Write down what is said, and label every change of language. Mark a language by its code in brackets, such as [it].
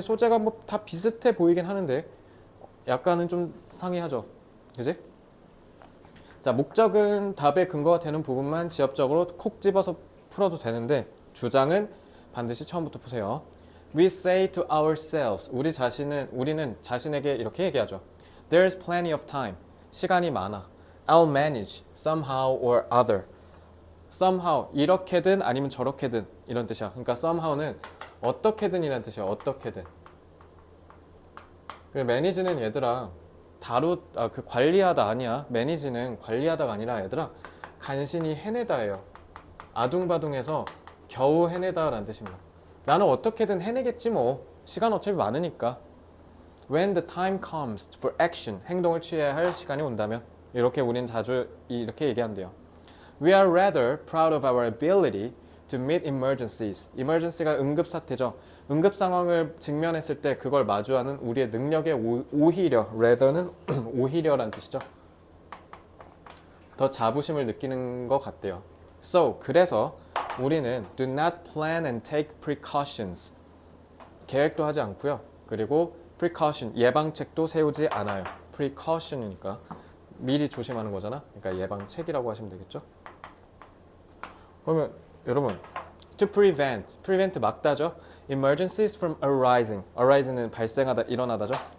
[ko] 소재가 뭐 다 비슷해 보이긴 하는데 약간은 좀 상이하죠. 그지? 자, 목적은 답의 근거가 되는 부분만 지엽적으로 콕 집어서 풀어도 되는데 주장은 반드시 처음부터 푸세요. [en] We say to ourselves, [ko] 우리는 자신에게 이렇게 얘기하죠. [en] There's plenty of time. [ko] 시간이 많아. [en] I'll manage somehow or other. [ko] somehow 이렇게든 아니면 저렇게든 이런 뜻이야. 그러니까 somehow는 어떻게든 이란 뜻이야. 어떻게든. 그리고 manage는 얘들아 관리하다 아니야. manage는 관리하다가 아니라 얘들아 간신히 해내다예요. 아둥바둥해서 겨우 해내다라는 뜻입니다. 나는 어떻게든 해내겠지 뭐. 시간 어차피 많으니까. [en] When the time comes for action, [ko] 행동을 취해야 할 시간이 온다면 이렇게 우린 자주 이렇게 얘기한대요. [en] We are rather proud of our ability to meet emergencies. [ko] emergency가 응급사태죠. 응급상황을 직면했을 때 그걸 마주하는 우리의 능력에 오히려, rather는 오히려란 뜻이죠. 더 자부심을 느끼는 것 같대요. [en] So, [ko] 그래서 우리는 [en] do not plan and take precautions. [ko] 계획도 하지 않고요. 그리고 precaution, 예방책도 세우지 않아요. precaution이니까 미리 조심하는 거잖아. 그러니까 예방책이라고 하시면 되겠죠. 그러면 여러분, [en] to prevent [ko] 막다죠. [en] emergencies from arising은 [ko] 발생하다, 일어나다죠.